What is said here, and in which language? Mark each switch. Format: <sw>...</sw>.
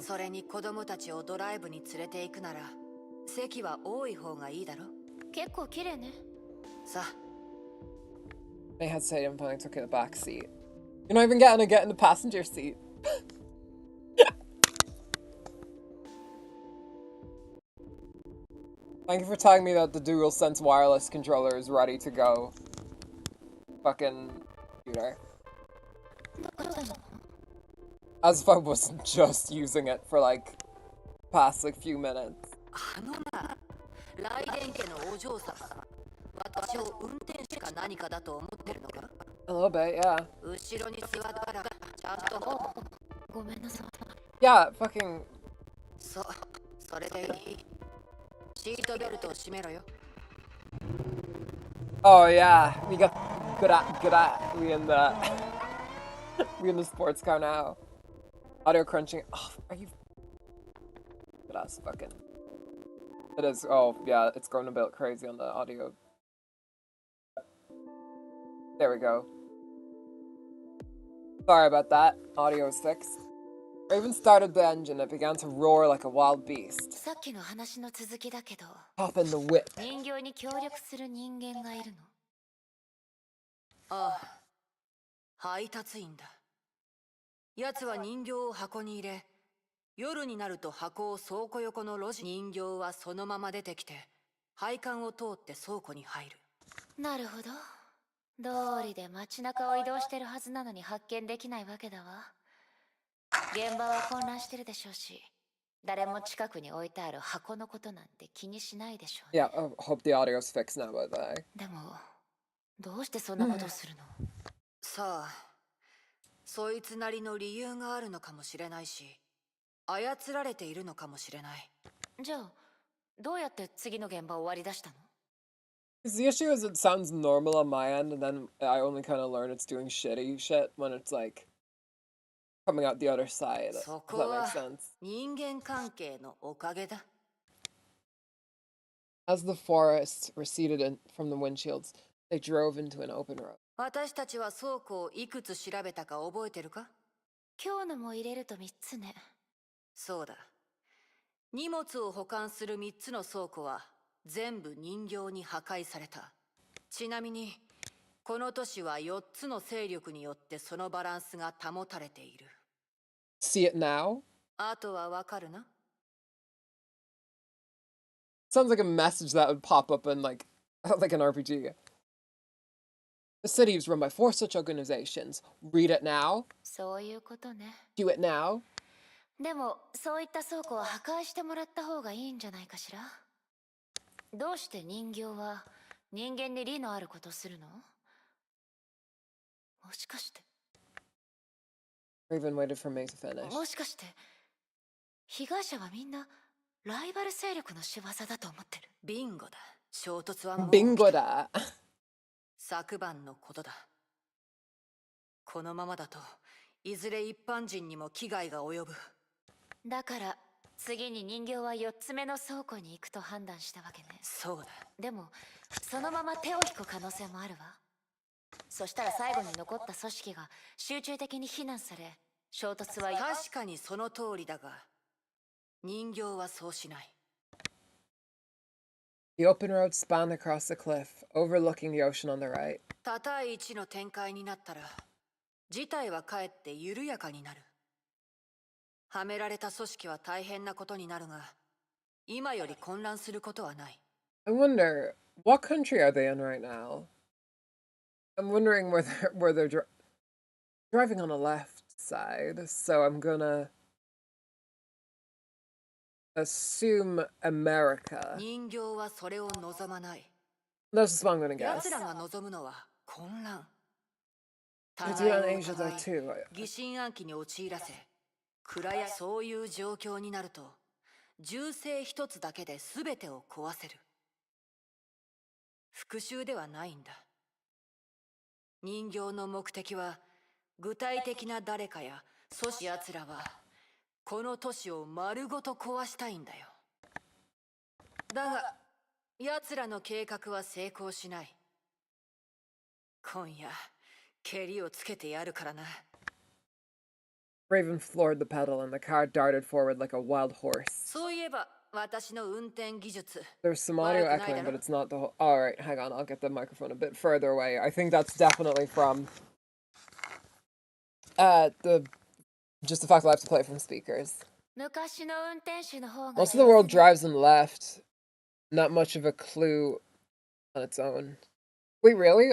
<ja>それに子供たちをドライブに連れて行くなら、席は多い方がいいだろ。結構綺麗ね。さあ。</ja> <en>They hesitated and finally took the back seat. You're not even getting to get in the passenger seat. Thank you for telling me that the DualSense wireless controller is ready to go. Fucking computer. As if I wasn't just using it for like past like few minutes.</en> <ja>あのな、ライデン家のお嬢様。私を運転手か何かだと思ってるのか</ja> <en>A little bit, yeah.</en> <ja>後ろに座ったら、ちゃんと。ごめんなさい。</ja> <en>Yeah, fucking.</en> <ja>そう、それでいい。シートベルトを締めろよ。</ja> <en>Oh yeah, we got good at we in the we in the sports car now. Audio crunching. Oh, are you? Good ass fucking. It is. Oh yeah, it's going a bit crazy on the audio. There we go. Sorry about that. Audio is fixed. I even started the engine. It began to roar like a wild beast.</en> <ja>さっきの話の続きだけど、</ja> <en>Pop in the whip.</en> <ja>人形に協力する人間がいるの。ああ、配達員だ。奴は人形を箱に入れ、夜になると箱を倉庫横の路地。人形はそのまま出てきて、配管を通って倉庫に入る。なるほど。道理で街中を移動してるはずなのに発見できないわけだわ。現場は混乱してるでしょうし、誰も近くに置いてある箱のことなんて気にしないでしょう、ね。</ja> <en>Yeah, I hope the audio's fixed now, by the way.</en> <ja>でも、どうしてそんなことをするの？さあ、そいつなりの理由があるのかもしれないし、操られているのかもしれない。じゃあ、どうやって次の現場を割り出したの？</ja> <en>Because the issue is it sounds normal on my end, and then I only kind of learn it's doing shitty shit when it's like coming out the other side. If</en> <ja>そこ</ja> <en>that</en> <ja>は</ja> <en>makes sense.</en> <ja>人間関係のおかげだ。</ja> <en>As the forest receded from the windshields, they drove into an open road.</en> <ja>私たちは倉庫をいくつ調べたか覚えてるか？今日のも入れると3つね。そうだ。荷物を保管する3つの倉庫は全部人形に破壊された。ちなみに、この都市は4つの勢力によってそのバランスが保たれている。</ja> <en>See it now?</en> <ja>あとはわかるな？</ja> <en>Sounds like a message that would pop up in like an RPG. The city is run by 4 such organizations. Read it now.</en> <ja>そういうことね。</ja> <en>Do it now.</en> <ja>でも、そういった倉庫は破壊してもらった方がいいんじゃないかしら。どうして人形は人間に利のあることをするの？もしかして。</ja> <en>Raven waited for May to finish.</en> <ja>もしかして、被害者はみんなライバル勢力の仕業だと思ってる。ビンゴだ。衝突はもう。ビンゴだ。昨晩のことだ。このままだといずれ一般人にも危害が及ぶ。だから次に人形は4つ目の倉庫に行くと判断したわけね。そうだ。でもそのまま手を引く可能性もあるわ。そしたら最後に残った組織が集中的に非難され、衝突は。確かにその通りだが、人形はそうしない。</ja> <en>The open road spanned across the cliff, overlooking the ocean on the right.</en> <ja>多対一の展開になったら、事態はかえって緩やかになる。はめられた組織は大変なことになるが、今より混乱することはない。</ja> <en>I wonder, what country are they in right now? I'm wondering where they're driving on the left side, so I'm gonna assume America.</en> <ja>人形はそれを望まない。</ja> <en>That's just what I'm gonna guess.</en> <ja>奴らが望むのは混乱。</ja> <en>They do it in Asia though too.</en> <ja>疑心暗鬼に陥らせ、暗やそういう状況になると、銃声一つだけで全てを壊せる。復讐ではないんだ。人形の目的は具体的な誰かや組織奴らはこの都市を丸ごと壊したいんだよ。だが奴らの計画は成功しない。今夜ケリをつけてやるからな。</ja> <en>Raven floored the pedal and the car darted forward like a wild horse.</en> <ja>そういえば私の運転技術</ja> <en>There's some audio echoing, but it's not the whole... Alright, hang on, I'll get the microphone a bit further away. I think that's definitely from... just the fact that I have to play it from speakers. Most of the world drives in left. Not much of a clue on its own. Wait, really?</en>